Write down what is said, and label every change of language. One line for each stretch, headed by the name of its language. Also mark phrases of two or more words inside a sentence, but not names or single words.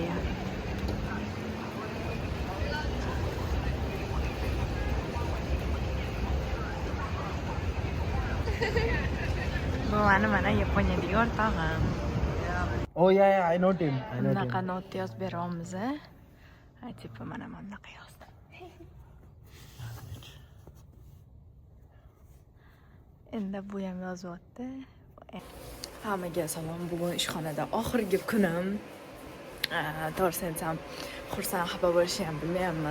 Uzbek: Bu mana Yaponiyadagi o'rtog'im.
English: Oh yeah, I know him.
Uzbek: Bunaqa not yozib beramiz. Tipa mana bunaqa yozdim. Endi bu ham yozyapti. Hammaga salom. Bugun ishxonada oxirgi kunim. To'g'risini aytsam, xursand xafa bo'lishni ham bilmayapman.